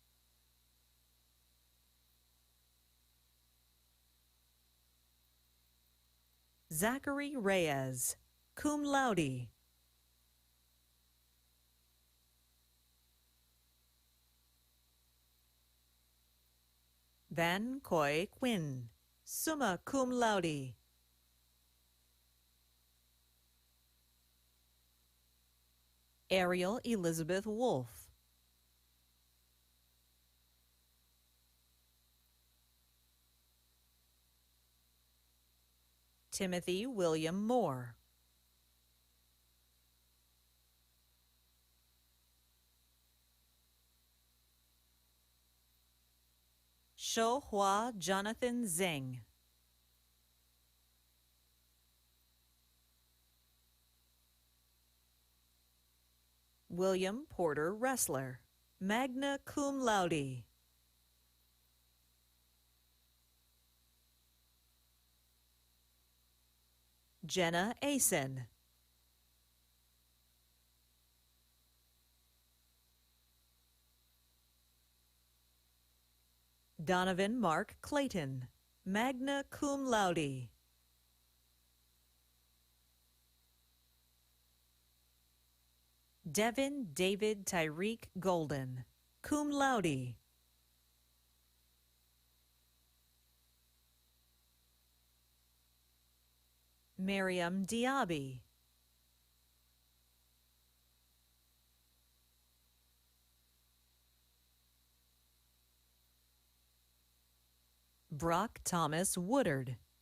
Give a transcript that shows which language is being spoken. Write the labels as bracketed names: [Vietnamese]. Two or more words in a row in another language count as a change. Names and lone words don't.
[English] Zachary Reyes, [Latin] cum laude. [English] Van Coy Quinn, [Latin] summa cum laude. [English] Ariel Elizabeth Wolfe. Timothy William Moore. Shohua Jonathan Zeng. William Porter Ressler, [Latin] magna cum laude. [English] Jenna Asen. Donovan Mark Clayton, [Latin] magna cum laude. [English] Devin David Tyreek Golden, [Latin] cum laude. [English] Miriam Diaby. Brock Thomas Woodard.